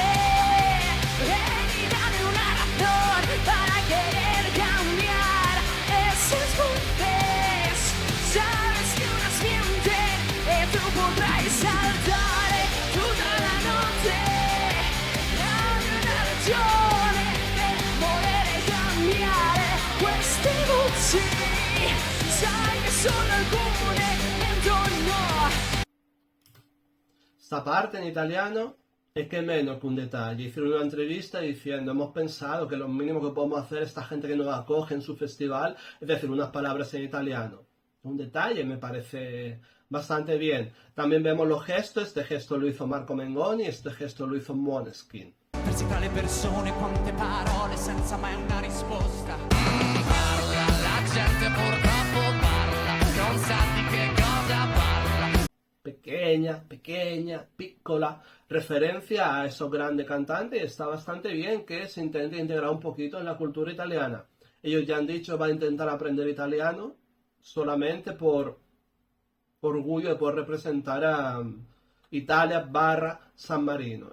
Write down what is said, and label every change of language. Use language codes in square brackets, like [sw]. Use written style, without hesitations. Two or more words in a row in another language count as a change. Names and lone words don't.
[es] Ven y dame una razón para querer cambiar esas voces. Sabes que unas mienten y tú podrás saltar toda la noche. [it] Dame una ragione per volere cambiare queste voci. Sai che sono alcune intorno. [es] Esta parte en italiano es que menos que un detalle. Hicieron una entrevista diciendo, hemos pensado que lo mínimo que podemos hacer esta gente que nos acoge en su festival es decir unas palabras en italiano. Un detalle, me parece bastante bien. También vemos los gestos. Este gesto lo hizo Marco Mengoni, este gesto lo hizo Måneskin. [it] Persi tra le persone, quante parole senza mai una risposta. Parla, la gente purtroppo parla, non sa di che cosa parla. [es] pequeña, piccola, referencia a esos grandes cantantes, y está bastante bien que se intente integrar un poquito en la cultura italiana. Ellos ya han dicho que van a intentar aprender italiano solamente por orgullo de poder representar a Italia barra San Marino.